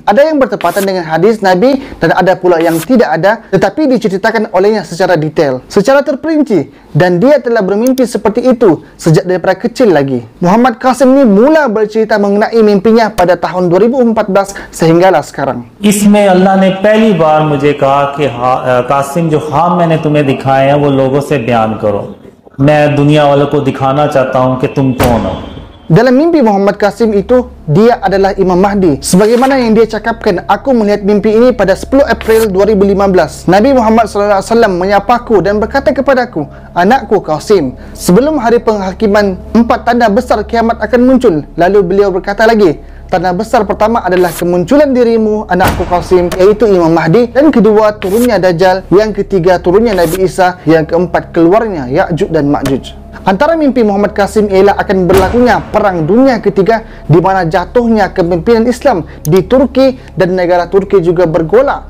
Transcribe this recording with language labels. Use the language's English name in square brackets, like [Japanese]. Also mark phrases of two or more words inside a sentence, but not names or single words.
[Malay] Ada yang bertepatan dengan hadis Nabi dan ada pula yang tidak ada, tetapi diceritakan olehnya secara detail, secara terperinci, dan dia telah bermimpi seperti itu sejak daripada kecil lagi. Muhammad Qasim ini mula bercerita mengenai mimpinya pada tahun 2014 sehinggalah sekarang. [Urdu] اس میں اللہ نے پہلی بار مجھے کہا کہ قاسم، جو خواب میں نے تمہیں دکھائے ہیں وہ لوگوں سے بیان کرو، میں دنیا والوں کو دکھانا چاہتا ہوں کہ تم کون ہو. [Malay] Dalam mimpi Muhammad Qasim itu, dia adalah Imam Mahdi. Sebagaimana yang dia cakapkan, aku melihat mimpi ini pada 10 April 2015. Nabi Muhammad SAW menyapaku dan berkata kepadaku, anakku Qasim, sebelum hari penghakiman, 4 tanda besar kiamat akan muncul. Lalu beliau berkata lagi, tanda besar pertama adalah kemunculan dirimu, anakku Qasim, iaitu Imam Mahdi. Dan kedua, turunnya Dajjal. Yang ketiga, turunnya Nabi Isa. Yang keempat, keluarnya Ya'juj dan Ma'juj. Antara mimpi Muhammad Qasim ialah akan berlakunya Perang Dunia Ketiga, di mana jatuhnya kepimpinan Islam di Turki dan negara Turki juga bergolak.